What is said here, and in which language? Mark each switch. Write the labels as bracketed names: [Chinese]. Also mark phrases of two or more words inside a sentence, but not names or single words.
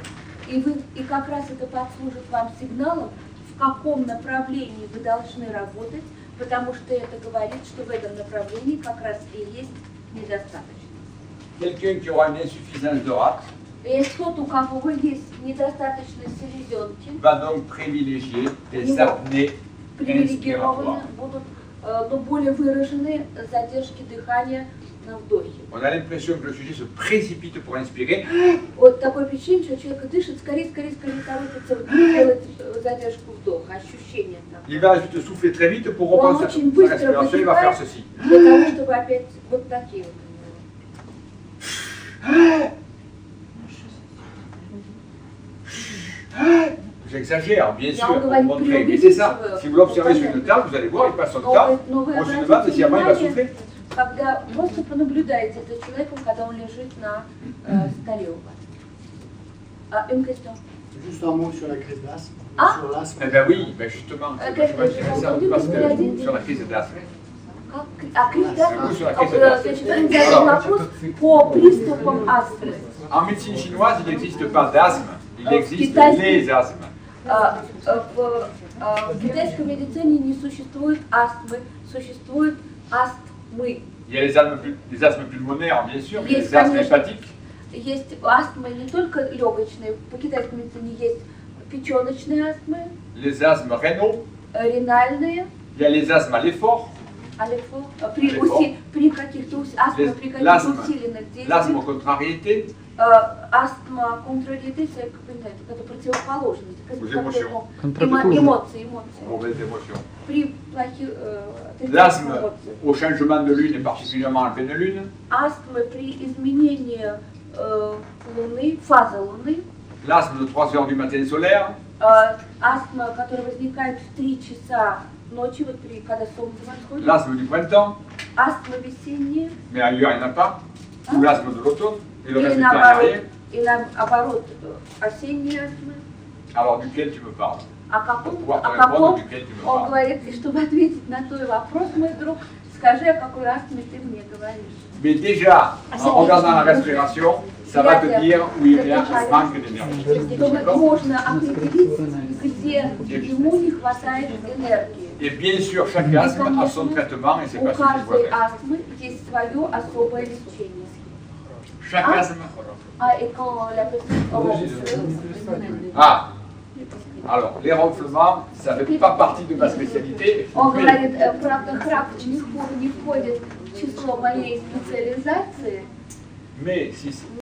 [Russian] И как раз это послужит вам сигналом, в каком направлении вы должны работать, потому что это говорит, что в этом направлении как раз и есть недостаточность. [French] Quelqu'un qui aura une insuffisance de rate [Russian] И тот, у кого есть недостаточность селезенки, [French] va donc privilégier des apnées [Russian] привилегированы [French] inspiratoires. [Russian] будут, но более выраженные задержки дыхания на вдохе. [French] On a l'impression que le sujet se précipite pour inspirer. [Russian] Вот такое впечатление, что человек дышит, скорее торопится делать задержку вдоха, ощущение там. [French] Il va juste souffler très vite pour [Russian] Он [French] reprendre sa [Russian] очень быстро [French] respiration, il va faire [Russian] выдыхает [French] ceci. [Russian] для того, чтобы опять вот такие вот. [French] J'exagère, bien sûr, on pour va vous montrer. prioriser Mais c'est ça. sur- Si vous l'observez sur une table, vous allez voir, il passe son temps. [Russian] Но вы [French] On se [Russian] обратите [French] demande si après il va [Russian] внимание, [French] souffler. [Russian] когда просто понаблюдайте за человеком, когда он лежит на столе у вас. [French] Une question. Juste un mot sur la crise d'asthme. Ah. Sur l'asthme. Eh bien oui, ben justement, c'est Qu'est-ce vachement que j'ai intéressant entendu parce que tu as dit que sur la crise d'asthme, [Russian] Кризис Ну, [French] sur la [Russian] астмы. [French] crise d'asthme. [Russian] Значит, он задал вопрос по приступам астмы. [French] En médecine chinoise, il n'existe pas d'asthme, il existe [Russian] Китайский- [French] les asthmes. [Russian] В китайской медицине не существует астмы, существует астмы. [French] Il y a les asthmes pulmonaires, bien sûr, mais [Russian] Есть, [French] les asthmes [Russian] конечно. [French] hépatiques. [Russian] Есть астмы не только легочные, по китайской медицине есть печеночные астмы, [French] Les asthmes rénaux, [Russian] ренальные, [French] il y a les asthmes à l'effort, [Russian] при каких-то астма, при каких-то [French] l'asthme [Russian] усиленных [French] l'asthme [Russian] действиях. [French] contrariété, [Russian] Астма, контраритация, это противоположность. [French] Aux émotions. [Russian] Эмоции. [French] mauvaise émotion. [Russian] При плохих [French] L'asthme [Russian] эмоциях. [French] au changement de lune et particulièrement en pleine lune. [Russian] Астмы при изменении Луны, фазы Луны. [French] L'asthme de 3 heures du matin solaire. [Russian] астма, которая возникает в 3 часа ночи, вот когда солнце восходит. [French] L'asthme du printemps, [Russian] Астма весенняя. [French] mais ailleurs il n'y en a pas. Ou l'asthme de l'automne, et le [Russian] Или [French] reste du temps il n'y a rien. [Russian] наоборот, осенняя астма. [French] Alors duquel tu me parles? [Russian] О каком, [French] Pour pouvoir te répondre, duquel tu me [Russian] он [French] parles? [Russian] говорит, и чтобы ответить на твой вопрос, мой друг, скажи, о какой астме ты мне говоришь. [French] Mais déjà, en regardant la respiration, ça va te dire où il y a un manque d'énergie. [Russian] Чтобы можно определить, где ему не хватает энергии. [French] Et bien sûr, chaque asthme a son traitement et c'est [Russian] У [French] pas ce qu'il doit [Russian] каждой [French] faire. [Russian] астмы есть свое особое лечение. [French] Chaque asthme. Et quand la personne ronfle, Ah, alors les ronflements, ça ne fait pas partie de ma spécialité. [Russian] он [French] Mais [Russian] говорит, правда, храп не входит в число моей специализации, [French] mais si